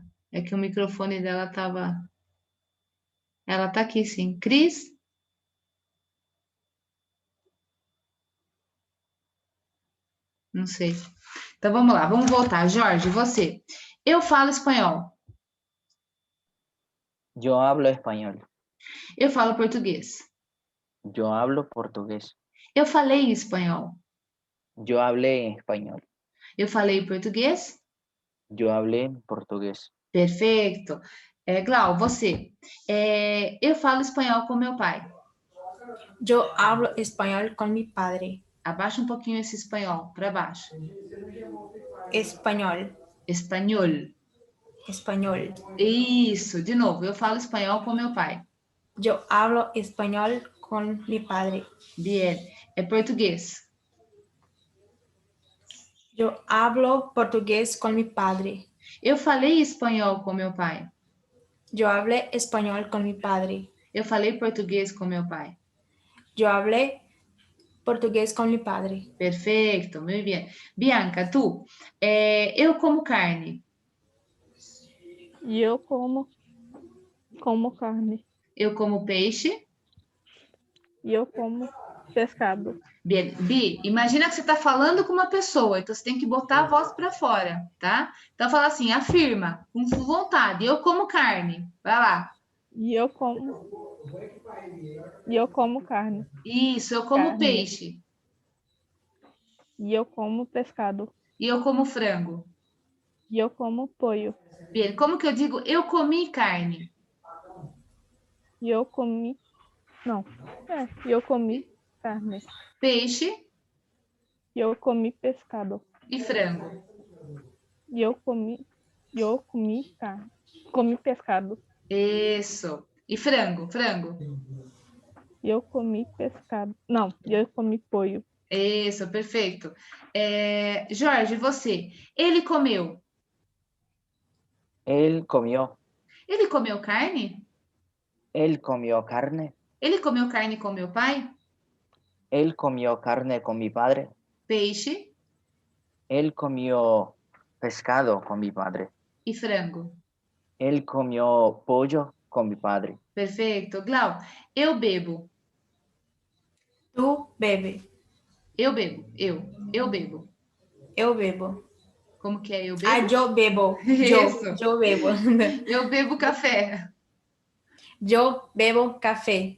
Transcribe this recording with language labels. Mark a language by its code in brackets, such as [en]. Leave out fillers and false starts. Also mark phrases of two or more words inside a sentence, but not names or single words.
[pt] É que o microfone dela estava... Ela está aqui, sim. Cris? Não sei. Então, vamos lá. Vamos voltar. Jorge, você. Eu falo espanhol. [es] Yo hablo español. [pt] Eu falo português. [es] Yo hablo portugués. [pt] Eu falei espanhol. [es] Yo hablé español. [pt] Eu falei português. [es] Yo hablé portugués. [pt] Perfeito. Glau, você. Eu falo espanhol com meu pai. [es] Yo hablo español con mi padre. [pt] Abaixa um pouquinho esse espanhol, para baixo. [es] Español. [pt] Espanhol. [es] Español. [pt] Isso, de novo. Eu falo espanhol com meu pai. [es] Yo hablo español con mi padre. Bien. [pt] É português. [es] Yo hablo portugués con mi padre. [pt] Eu falei espanhol com meu pai. [es] Yo hablé español con mi padre. [pt] Eu falei português com meu pai. [es] Yo hablé portugués con mi padre. [pt] Perfeito, muito bem. Bianca, tu. Eu como carne. E eu como carne. Eu como peixe. E eu como pescado. [es] Bien. [pt] Bi, imagina que você está falando com uma pessoa, então você tem que botar a voz para fora, tá? Então fala assim, afirma, com vontade. Eu como carne. Vai lá. E eu como carne. Isso, eu como Carne. peixe. E eu como pescado. E eu como frango. E eu como pollo. Bien. Como que eu digo eu comi carne? E eu comi... Não. E eu comi carne. Peixe E eu comi pescado. e frango. E eu comi carne. Comi pescado. Isso. E frango. E eu comi pescado. Não, e eu comi pollo. Isso, perfeito. Jorge, você. Ele comeu. [es] Él comió. [pt] Ele comeu carne? [es] Él comió carne. [pt] Ele comeu carne com meu pai? [es] Él comió carne con mi padre. [pt] Peixe [es] Él comió pescado con mi padre. [pt] e frango. [es] Él comió pollo con mi padre. [pt] Perfeito. Glau, eu bebo. [es] Tú bebe. [pt] Eu bebo. Eu bebo. Eu bebo. Como que é eu Ah, bebo? [es] yo bebo. [pt] Isso. [es] Yo bebo. [pt] Eu bebo café. [es] Yo bebo café.